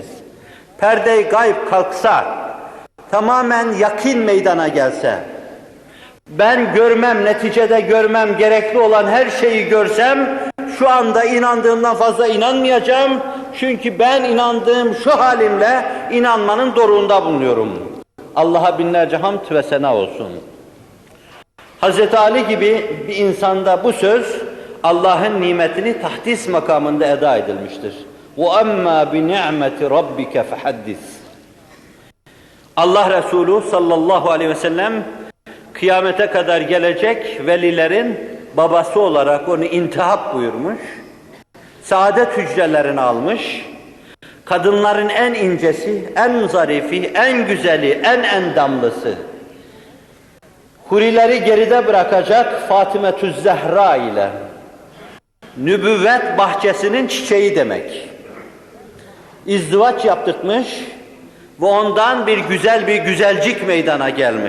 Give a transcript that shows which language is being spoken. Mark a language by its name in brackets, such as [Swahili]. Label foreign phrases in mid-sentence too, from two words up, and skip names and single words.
[Turkish] Perde-i gayb kalksa, tamamen yakin meydana gelse, ben görmem, neticede görmem gerekli olan her şeyi görsem, şu anda inandığımdan fazla inanmayacağım. Çünkü ben inandığım şu halimle inanmanın doruğunda bulunuyorum. Allah'a binlerce hamd ve sena olsun. Hazreti Ali gibi bir insanda bu söz, Allah'ın nimetini tahdis makamında eda edilmiştir. [Arabic] وَأَمَّا بِنِعْمَةِ رَبِّكَ فَحَدِّثْ. [Turkish] Allah Resulü [Arabic] صلى الله عليه وسلم, [Turkish] kıyamete kadar gelecek velilerin babası olarak onu intihap buyurmuş, saadet hücrelerini almış, kadınların en incesi, en zarifi, en güzeli, en endamlısı, hurileri geride bırakacak Fatimetüz Zehra ile, nübüvvet bahçesinin çiçeği demek, izdivaç yaptırtmış ve ondan bir güzelcik meydana gelmiş.